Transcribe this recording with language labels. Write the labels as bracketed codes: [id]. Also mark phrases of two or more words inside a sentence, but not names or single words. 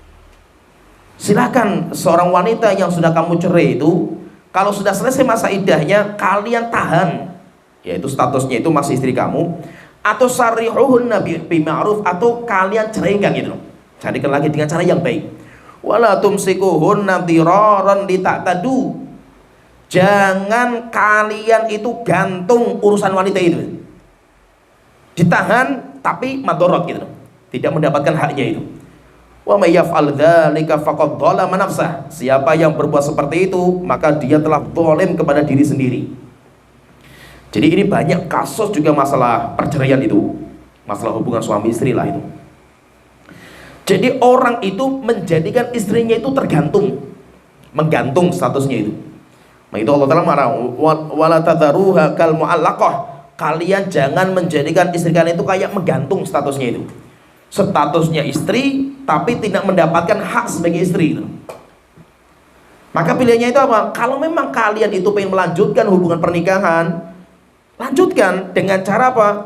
[id] Silakan seorang wanita yang sudah kamu cerai itu, kalau sudah selesai masa iddahnya, kalian tahan, yaitu statusnya itu masih istri kamu, atau [ar] سرحوهن بمعروف, [id] atau kalian ceraikan gitu. Carikan lagi dengan cara yang baik. [ar] ولا تمسكوهن ضرارا لتعتدوا. [id] Jangan kalian itu gantung urusan wanita itu. Ditahan tapi madorot gitu, tidak mendapatkan haknya itu. [ar] ومن يفعل ذلك فقد ظلم نفسه. [id] Siapa yang berbuat seperti itu, maka dia telah zalim kepada diri sendiri. Jadi ini banyak kasus juga masalah perceraian itu, masalah hubungan suami istri lah itu. Jadi orang itu menjadikan istrinya itu tergantung, menggantung statusnya itu. Nah itu Allah Ta'ala marah, [ar] ولا تذروها كالمعلقة. [id] Kalian jangan menjadikan istri kalian itu kayak menggantung statusnya itu. Statusnya istri tapi tidak mendapatkan hak sebagai istri itu. Maka pilihannya itu apa? Kalau memang kalian itu pengen melanjutkan hubungan pernikahan, lanjutkan dengan cara apa?